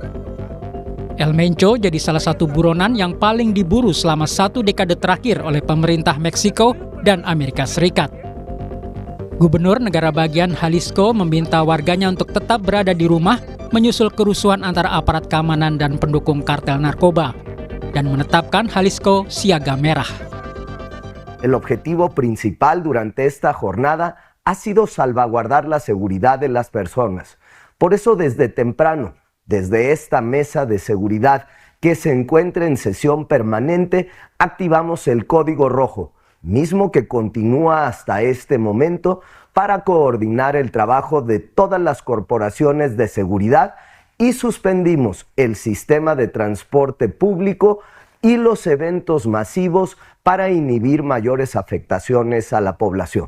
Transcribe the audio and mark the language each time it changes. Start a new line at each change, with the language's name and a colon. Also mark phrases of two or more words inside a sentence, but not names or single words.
Indonesian: El Mencho jadi salah satu buronan yang paling diburu selama 1 dekade terakhir oleh pemerintah Meksiko dan Amerika Serikat. Gubernur negara bagian Jalisco meminta warganya untuk tetap berada di rumah menyusul kerusuhan antara aparat keamanan dan pendukung kartel narkoba dan menetapkan Jalisco siaga merah.
Spanish: El objetivo principal durante esta jornada ha sido salvaguardar la seguridad de las personas. Por eso desde temprano, desde esta mesa de seguridad que se encuentra en sesión permanente, activamos el Código Rojo, mismo que continúa hasta este momento para coordinar el trabajo de todas las corporaciones de seguridad y suspendimos el sistema de transporte público y los eventos masivos para inhibir mayores afectaciones a la población.